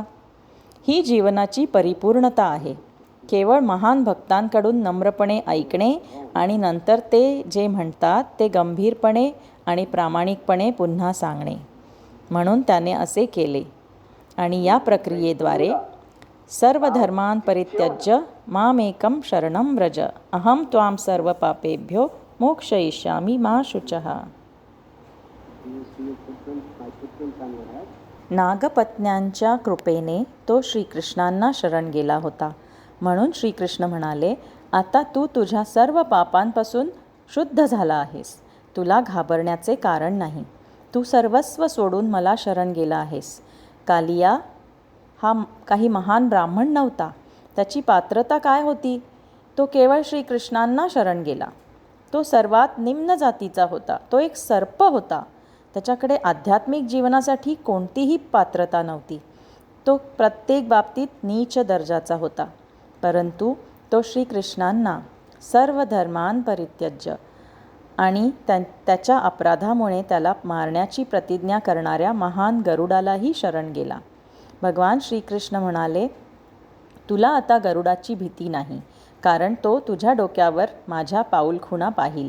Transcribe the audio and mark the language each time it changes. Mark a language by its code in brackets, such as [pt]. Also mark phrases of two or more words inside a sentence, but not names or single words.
[mr] ही जीवनाची परिपूर्णता आहे. केवळ महान भक्तांकडून नम्रपणे ऐकणे आणि नंतर ते जे म्हणतात ते गंभीरपणे आणि प्रामाणिकपणे पुन्हा सांगणे. म्हणून त्याने असे केले. आणि या प्रक्रियेद्वारे [sa] सर्व धर्मान् परित्यज्य मामेकं शरणं व्रज अहं त्वां सर्व पापेभ्यो मोक्षयिष्यामि मा शुचः. [mr] नागपत्न्यांच्या कृपेने तो श्रीकृष्णांना शरण गेला होता. म्हणून श्रीकृष्ण म्हणाले, आता तू तुझ्या सर्व पापांपासून शुद्ध झाला आहेस. तुला घाबरण्याचे कारण नाही. तू सर्वस्व सोडून मला शरण गेला आहेस. कालिया हा काही महान ब्राह्मण नव्हता. त्याची पात्रता काय होती? तो केवळ श्रीकृष्णांना शरण गेला. तो सर्वात निम्न जातीचा होता. तो एक सर्प होता. त्याच्याकडे आध्यात्मिक जीवनासाठी कोणतीही पात्रता नव्हती. तो प्रत्येक बाबतीत नीच दर्जाचा होता. परंतु तो श्रीकृष्णांना [sa] सर्व धर्मान परित्यज्य [mr] आणि त्याच्या अपराधामुळे त्याला मारण्याची प्रतिज्ञा करणाऱ्या महान गरुडालाही शरण गेला. भगवान श्रीकृष्ण म्हणाले, तुला आता गरुडाची भीती नाही, कारण तो तुझ्या डोक्यावर माझ्या पाऊलखुणा पाहील.